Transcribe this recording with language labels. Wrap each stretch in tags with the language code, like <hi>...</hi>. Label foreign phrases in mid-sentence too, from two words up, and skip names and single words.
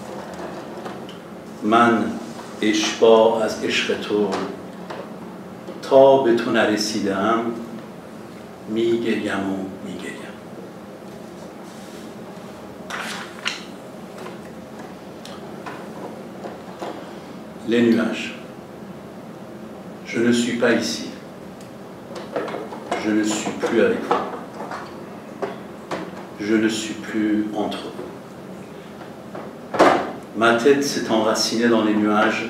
<fa>من اشباع از عشق تو تا به تو نرسیدم، میگریم و میگریم.</fa> <fr>Les nuages. Je ne suis pas ici. Je ne suis plus avec vous. Je ne suis plus entre vous. Ma tête s'est enracinée dans les nuages.</fr>